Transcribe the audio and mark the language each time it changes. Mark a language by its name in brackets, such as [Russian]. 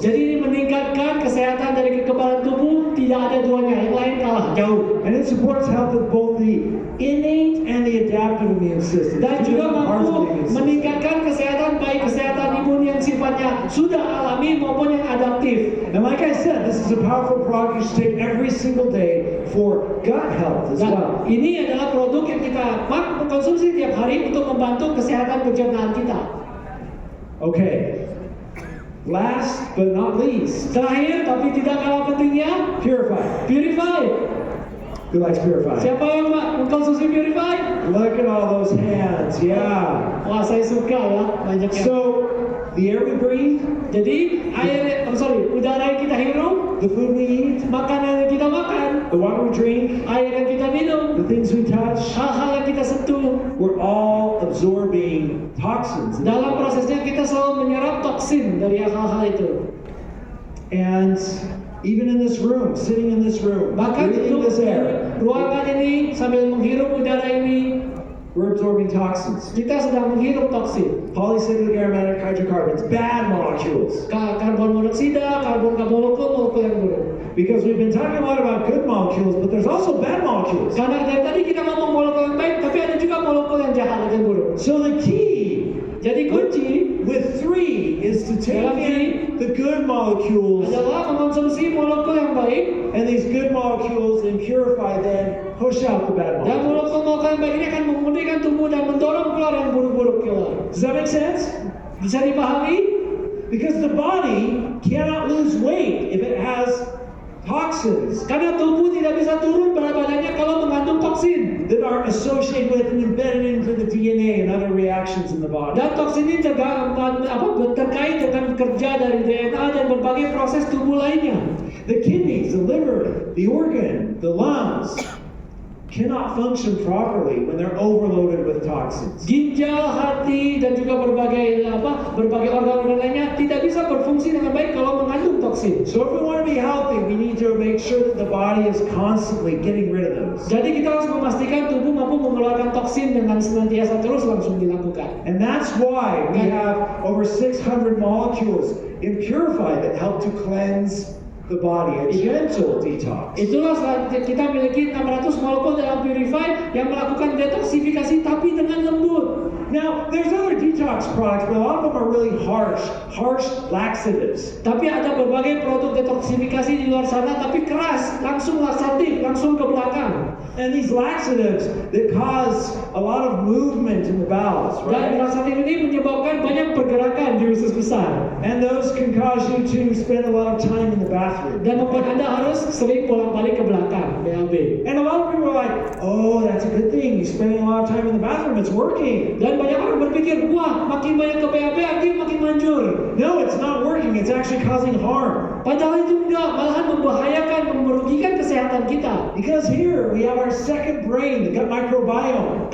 [Indonesian] Jadi ini meningkatkan kesehatan dari kekebalan tubuh, tidak ada duanya, yang lain kalah jauh. [English] And it supports health of both the innate and the adaptive immune system. [Indonesian] Dan [English] Two [Indonesian] juga [English] different parts of the [Indonesian] mampu [English] immune system. [Indonesian] meningkatkan kesehatan baik kesehatan imun yang sifatnya sudah alami maupun yang adaptif. [English] And like I said, this is a powerful product you should take every single day for gut health as well. [Indonesian] Dan ini adalah produk yang kita konsumsi tiap hari untuk membantu kesehatan pencernaan kita. [English] Okay. Last but not least, [Indonesian] Terakhir tapi tidak kalah pentingnya, [English] Purify. [Indonesian] Purify. [English] Who likes Purify? [Indonesian] Siapa yang mengkonsumsi Purify? [English] Look at all those hands. Yeah. [Indonesian] Wah, saya suka ya, banyak yang. [English] So, the air we breathe, [Indonesian] Jadi udara yang kita hirup, [English] the food we eat, [Indonesian] makanan yang kita makan, [English] the water we drink, [Indonesian] air yang kita minum, [English] the things we touch, [Indonesian] hal-hal yang kita sentuh. [English] we're all absorbing toxins. [Indonesian] Dalam prosesnya kita selalu menyerap toksin dari hal-hal itu. [English] And even in this room, sitting in this room, [Indonesian] Bahkan [English] breathing [Indonesian] untuk [English] this air, [Indonesian] ruangan ini sambil menghirup udara ini, [English] we're absorbing toxins. [Indonesian] kita sedang menghirup toksin. [English] Polycyclic aromatic hydrocarbons, bad molecules. [Indonesian] Karbon monoksida, molekul yang buruk. [English] Because we've been talking a lot about good molecules, but there's also bad molecules. [Indonesian] Karena dari tadi kita ngomong molekul yang baik, tapi ada juga molekul yang jahat dan buruk. [English] So the key [Indonesian] Jadi kunci [English] with 3 is to take in the good molecules, [Indonesian] adalah mengkonsumsi molekul yang baik, [English] and these good molecules and Purify then push out the bad [Indonesian] dan [English] molecules. [Indonesian] molekul yang baik ini akan memudahkan tubuh dan mendorong keluar yang buruk-buruk keluar. [English] Does that make sense? [Indonesian] Bisa dipahami? [English] Because the body cannot lose weight if it has toxins [Indonesian] Karena tubuh tidak bisa turun berat badannya kalau mengandung toksin. [English] that are associated with and embedded into the DNA and other reactions in the body. [Indonesian] Dan toksin ini terkait dengan kerja dari DNA dan berbagai proses tubuh lainnya. [English] The kidneys, the liver, the organ, the lungs cannot function properly when they're overloaded with toxins. [Indonesian] Ginjal, hati, dan juga berbagai organ-organ lainnya tidak bisa berfungsi dengan baik kalau mengandung toksin. [English] So if we want to be healthy, we need to make sure that the body is constantly getting rid of those. [Indonesian] Jadi kita harus memastikan tubuh mampu mengeluarkan toksin dengan senantiasa terus langsung dilakukan. [English] And that's why we have over 600 molecules in Purify that help to cleanse the body, a gentle detox. [Indonesian] Itulah kita miliki 600 molekul dalam Purify yang melakukan detoksifikasi tapi dengan lembut. [English] Now, there's other detox products, but a lot of them are really harsh laxatives. [Indonesian] Tapi ada berbagai produk detoksifikasi di luar sana, tapi keras, langsung laksatif, langsung ke belakang. [English] And these laxatives that cause a lot of movement in the bowels, [Indonesian] Dan laksatif ini menyebabkan banyak pergerakan di usus besar. [English] And those can cause you to spend a lot of time in the bathroom. [Indonesian] Dan membuat Anda harus sering bolak-balik ke belakang, BAB. [English] And a lot of people are like, oh, that's a good thing. You're spending a lot of time in the bathroom. It's working. [Indonesian] Dan banyak orang berpikir, wah, makin banyak ke BAB, artinya makin manjur. [English] No, it's not working. It's actually causing harm. [Indonesian] Padahal itu enggak, malahan membahayakan, merugikan kesehatan kita. [English] Because here we have our second brain, the gut microbiome.